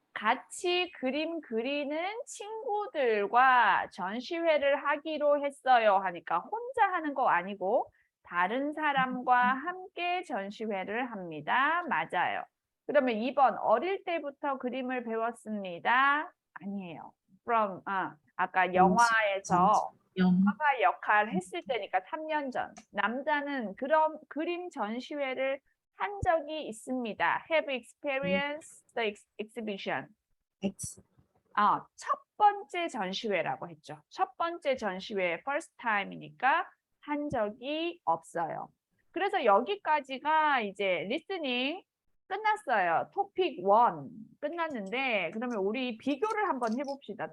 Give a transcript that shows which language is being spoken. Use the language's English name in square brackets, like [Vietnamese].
[Korean] 같이 그림 그리는 친구들과 전시회를 하기로 했어요 하니까 혼자 하는 거 아니고 다른 사람과 함께 전시회를 합니다. 맞아요. 그러면 2번 어릴 때부터 그림을 배웠습니다. 아니에요. [English] From [Korean] 아까 영화에서 화가 역할 했을 때니까 3년 전. 남자는 그런 그림 전시회를 한 적이 있습니다. [English] Have experienced the exhibition. X. [Korean] 첫 번째 전시회라고 했죠. 첫 번째 전시회 [English] first time [Korean] 이니까 한 적이 없어요. 그래서 여기까지가 이제 listening 끝났어요. 토픽 1 끝났는데 그러면 우리 비교를 한번 해봅시다.